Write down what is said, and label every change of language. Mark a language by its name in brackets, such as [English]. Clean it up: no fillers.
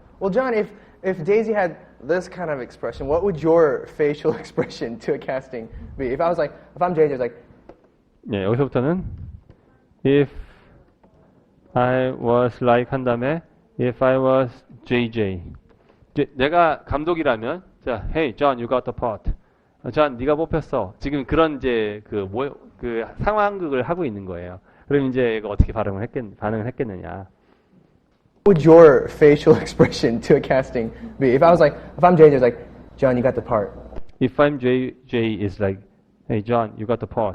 [English] Well, John, if Daisy had this kind of expression, what would your facial expression to a casting be? If I'm JJ, it's like, [Korean] 예, 여기서부터는 [English] if I was like [Korean] 한 다음에 [English] if I was JJ. [Korean] 내가 감독이라면 자, [English] hey John, you got the part. [Korean] John, 네가 뽑혔어. 지금 그런 이제 그 상황극을 하고 있는 거예요. 그럼 이제 얘가 어떻게 반응을 했겠느냐? [English] what would your facial expression to a casting be? If I'm JJ, it's like, John, you got the part. If I'm JJ, is like, hey John, you got the part.